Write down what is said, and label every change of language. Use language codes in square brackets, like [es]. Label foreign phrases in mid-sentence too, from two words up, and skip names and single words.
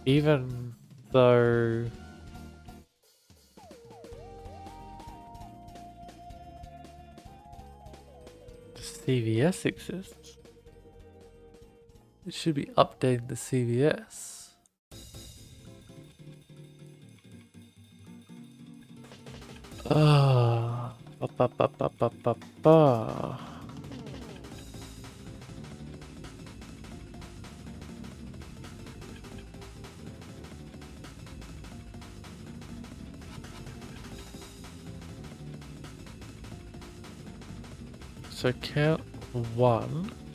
[en] even though the CVS exists, it should be updating the CVS. Ah, ba ba ba ba ba ba. So count 1.